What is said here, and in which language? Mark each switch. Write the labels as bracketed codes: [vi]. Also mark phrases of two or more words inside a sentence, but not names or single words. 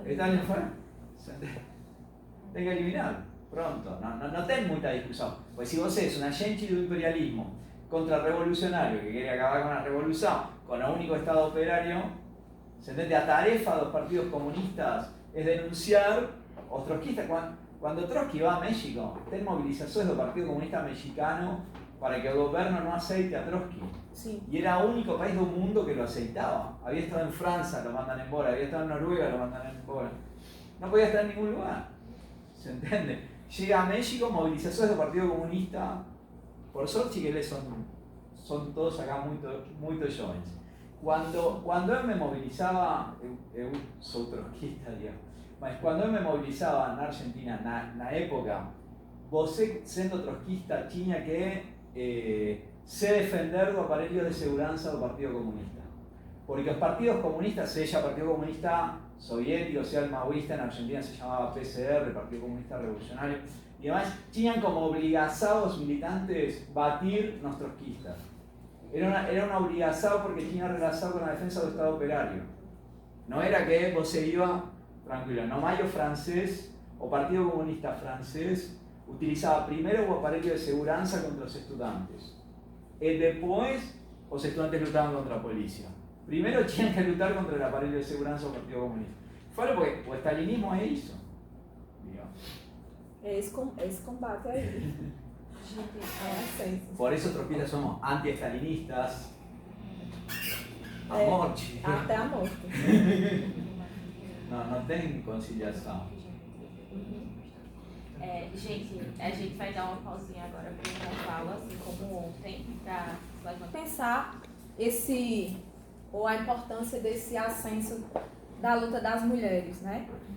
[pt] Stalin fue? Tem que eliminar. Pronto. Não tem muita discussão. Pois se você é um agente do imperialismo contra-revolucionário que quer acabar com a revolução, com o único Estado operário, se entende? A tarefa dos partidos comunistas é denunciar os trotskistas. [es] Cuando Trotsky va a México, tem movilizaciones del Partido Comunista Mexicano para que el gobierno no aceite a Trotsky. Sí. Y era el único país del mundo que lo aceitaba. Había estado en Francia, lo mandan embora. Había estado en Noruega, lo mandan embora. No podía estar en ningún lugar. ¿Se entiende? Llega a México, movilizaciones del Partido Comunista. [pt] Por sorte que eles [es] son todos acá muy jóvenes. Cuando él me movilizaba, [pt] eu sou trotskista, digamos. Mas quando eu me mobilizava na Argentina, na época, você, sendo trotskista, tinha que se defender do aparelho de segurança do Partido Comunista. Porque os partidos comunistas, seja Partido Comunista Soviético, [es] sea el maoísta, en Argentina se llamaba PCR, Partido Comunista Revolucionario, y además [pt] tinham como obrigação os militantes batir nos trotskistas. [es] Era una [pt] obrigação porque tinha relação com a defesa do Estado operário. Não era que você [es] iba... Tranquilo, no mayo francés, o Partido Comunista francés utilizaba primero [pt] o aparelho de segurança [es] contra los estudiantes. Y después, los estudiantes lutaban contra la policía. Primero tenían que lutar contra el [pt] aparelho de segurança do Partido Comunista. Falo porque o stalinismo é isso. É esse combate aí. [es] Por eso trotskistas somos anti-estalinistas. [pt] A morte. Até a morte. Não tem conciliação. Gente, a gente vai dar uma pausinha agora para uma fala, assim como ontem, para pensar a importância desse ascenso da luta das mulheres, né?